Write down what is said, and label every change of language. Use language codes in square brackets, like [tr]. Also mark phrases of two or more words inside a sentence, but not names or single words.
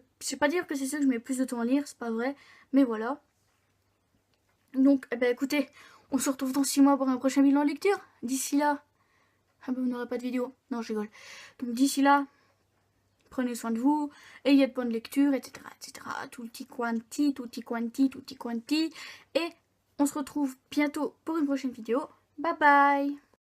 [fr] Je vais pas dire que c'est ceux que je mets plus de temps à lire, c'est pas vrai, mais voilà. Donc, eh ben, écoutez, on se retrouve dans 6 mois pour un prochain bilan lecture. D'ici là, ah ben, vous n'aurez pas de vidéo. Non, je rigole. Donc, d'ici là, prenez soin de vous, ayez de bonnes lectures, etc., etc. [it] Tutti quanti, tutti quanti, tutti quanti. [fr] Et on se retrouve bientôt pour une prochaine vidéo. [en] Bye bye!